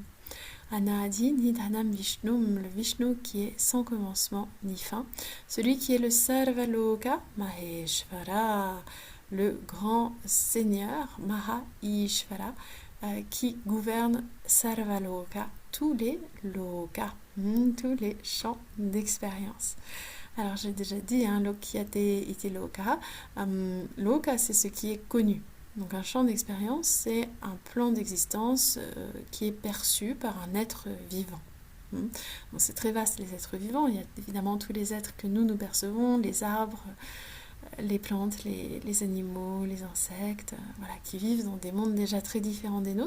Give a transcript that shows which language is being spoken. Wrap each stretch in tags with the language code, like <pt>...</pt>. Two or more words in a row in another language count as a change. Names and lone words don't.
<sa>अनादि निधनं विष्णुम्,</sa> <fr>le Vishnu qui est sans commencement ni fin, celui qui est le Sarvaloka Maheshvara, le grand seigneur Maha Ishvara, qui gouverne Sarvaloka, tous les lokas, tous les champs d'expérience. Alors j'ai déjà dit,</fr> <sa>लोक्यते इति लोक,</sa> <fr>loka c'est ce qui est connu. Donc un champ d'expérience, c'est un plan d'existence qui est perçu par un être vivant. Donc c'est très vaste les êtres vivants, il y a évidemment tous les êtres que nous percevons, les arbres, les plantes, les animaux, les insectes, voilà, qui vivent dans des mondes déjà très différents des nôtres.</fr>